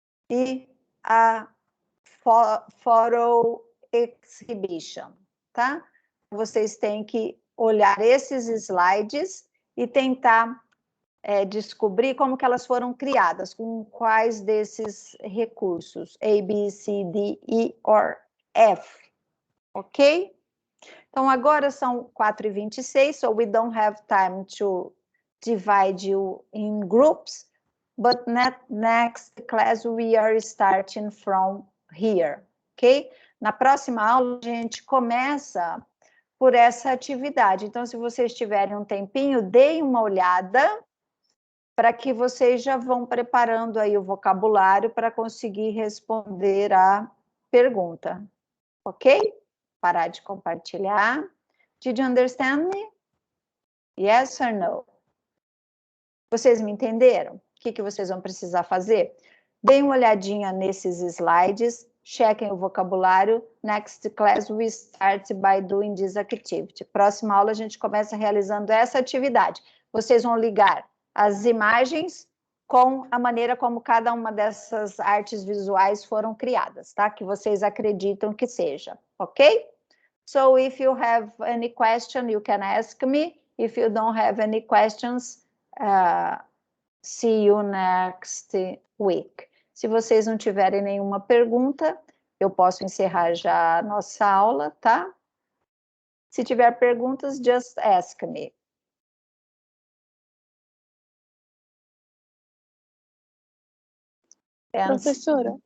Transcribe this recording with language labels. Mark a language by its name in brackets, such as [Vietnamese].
[Portuguese] E a [English] photo exhibition, [Portuguese] tá? Vocês têm que olhar esses slides e tentar... descobrir como que elas foram criadas, com quais desses recursos, A, B, C, D, E or F, ok? Então, agora são 4h26, [English] so we don't have time to divide you in groups, but next class we are starting from here, ok? [Portuguese] Na próxima aula, a gente começa por essa atividade. Então, se vocês tiverem um tempinho, deem uma olhada, para que vocês já vão preparando aí o vocabulário para conseguir responder a pergunta. [English] Ok? [Portuguese] Parar de compartilhar. [English] Did you understand me? Yes or no? [Portuguese] Vocês me entenderam? O que vocês vão precisar fazer? Deem uma olhadinha nesses slides, chequem o vocabulário. [English] Next class we start by doing this activity. [Portuguese] Próxima aula a gente começa realizando essa atividade. Vocês vão ligar as imagens com a maneira como cada uma dessas artes visuais foram criadas, tá? Que vocês acreditam que seja, ok? [English] So, if you have any question, you can ask me. If you don't have any questions, see you next week. [Portuguese] Se vocês não tiverem nenhuma pergunta, eu posso encerrar já a nossa aula, tá? Se tiver perguntas, [English] just ask me. [Portuguese] Professora,